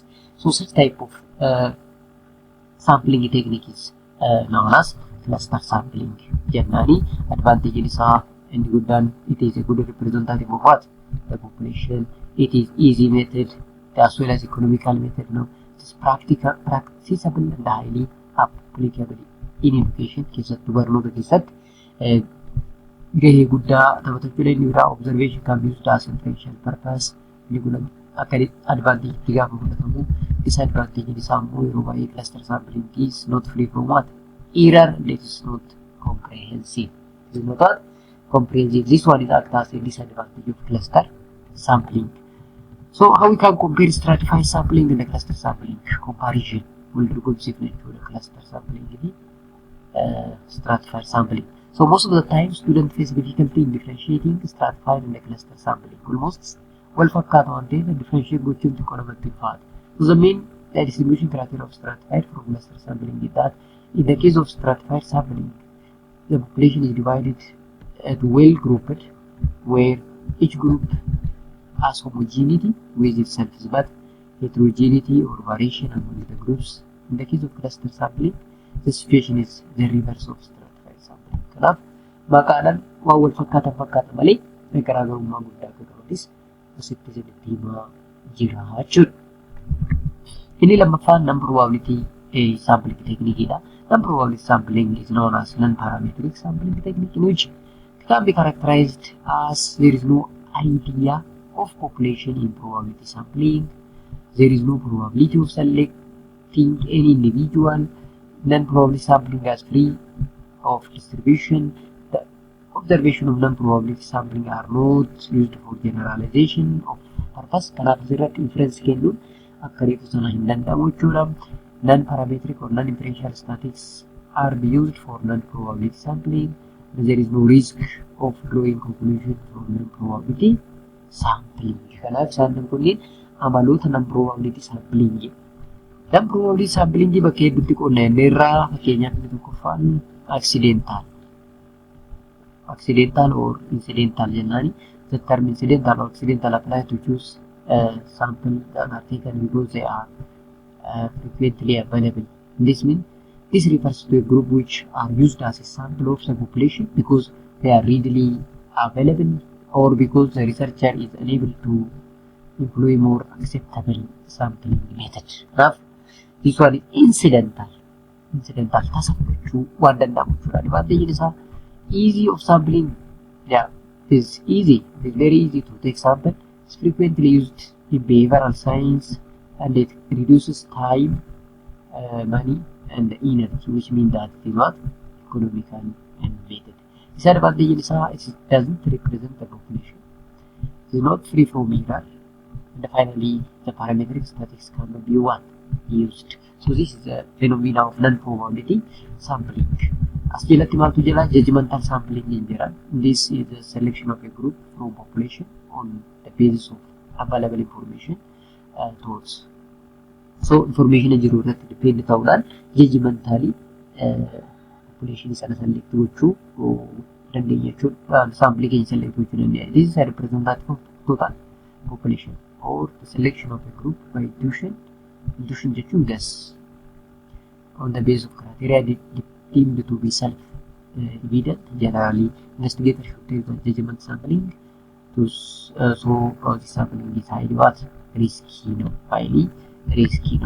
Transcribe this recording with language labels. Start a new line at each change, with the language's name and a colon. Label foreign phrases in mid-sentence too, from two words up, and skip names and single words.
English: So such type of sampling technique is known as cluster sampling. Generally, advantage is and good done. It is a good representative of what? The population. It is easy method as well as economical method. No, it is practical, practicable and highly applicable in education.
Oromo: Keessattuu barnoota keessatti gahee guddaa taphatachuu danda'udha.
English: Observation can be used as inferential purpose.
Oromo: Inni kun akka advantage itti gaafa fudhatamu, disadvantage isaa immoo yeroo baay'ee
English: cluster sampling is not free from what? Error. That is not comprehensive. It is not comprehensive. This one is act as a disadvantage of cluster sampling. So how we can compare stratified sampling and the cluster sampling? Comparison will do good to the cluster sampling and stratified sampling. So most of the time students face difficulty in differentiating stratified and the cluster sampling. Almost well
Oromo: fakkaatu waan ta'eef differentiate gochuun xiqqoo namatti ulfaata.
English: So the main distribution criteria of stratified from cluster sampling is that in the case of stratified sampling, the population is divided at well grouped, where each group has homogeneity with itself, but heterogeneity or variation among the groups. In the case of cluster sampling, the situation is the reverse of stratified sampling.
Oromo: Kanaaf maqaadhaan waan wal fakkaatan malee garaagarummaa guddaa akka qabanis asitti isinitti himaa jira jechuudha. Inni lammaffaan
English: non-probability sampling technique
Oromo: dha.
English: Non-probability sampling is known as non-parametric sampling technique, in which it can be characterized as there is no idea of population in probability sampling. There is no probability of selecting any individual. Non-probability sampling is free of distribution. The observation of non-probability sampling are not used for generalization of purpose.
Oromo: Kanaaf asirratti inference kennuun akka reefu sana hin danda'amu jechuudha.
English: Non-parametric or non-inferential statistics are used for non-probability sampling. There is no risk of drawing conclusion from non-probability sampling.
Oromo: Kanaaf isaan kunniin amaloota
English: non-probability sampling. Non-probability sampling
Oromo: bakka hedduutti qonna irraa fakkeenyaaf inni tokkoffaan
English: accidental or incidental
Oromo: jennaani.
English: The term incidental or accidental apply to choose sample that are taken because they are frequently available. This means this refers to a group which are used as a sample of the population because they are readily available or because the researcher is unable to employ more acceptable sampling method. This one is incidental.
Oromo: Incidental tasa fudhachuu waan danda'amu jechuudha.
English: Advantage isaa easy of sampling. Yeah, it is easy. It is very easy to take sample. It's frequently used in behavioral science and it reduces time, money and energy, which means that it is not economical and method. Disadvantage is it doesn't represent the population. It is not free from error. And finally, the parametric statistics cannot be used. So this is the phenomena of non-probability sampling.
Oromo: As jalatti maaltu jira
English: judgmental sampling
Oromo: in jira.
English: This is the selection of a group from population on the basis of available information thoughts.
Oromo: So information jiru irratti depend ta'uudhaan judgmentally population sana select gochuu dandeenya jechuudha. Sampling keenya select gochuu dandeenya.
English: This is a representative of total population or the selection of a group by intuition. Intuition jechuun guess on the basis of criteria deemed to be self-evident. Generally, investigators should take the judgment sampling to so the sampling is highly risky, highly risky.